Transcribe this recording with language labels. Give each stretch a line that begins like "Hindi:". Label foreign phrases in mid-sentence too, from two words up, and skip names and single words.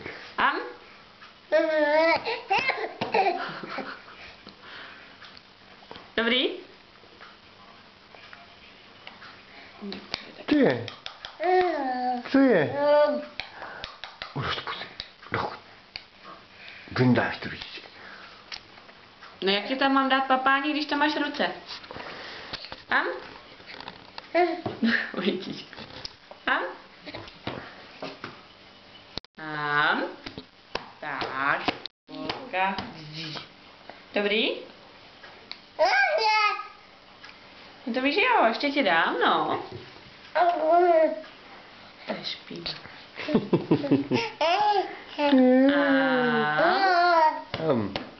Czech: Ham? Dobrý? Co je? Co je? Už to pusí. Dochod. Vyndáš to víc. No jak ti tam mám dát papání, když tam máš ruce? Ham? Uvidíš. Ham? Ham? Tak. Kulka. Dobrý? No to víš, jo, ještě ti dám, no. To je špína. Ham.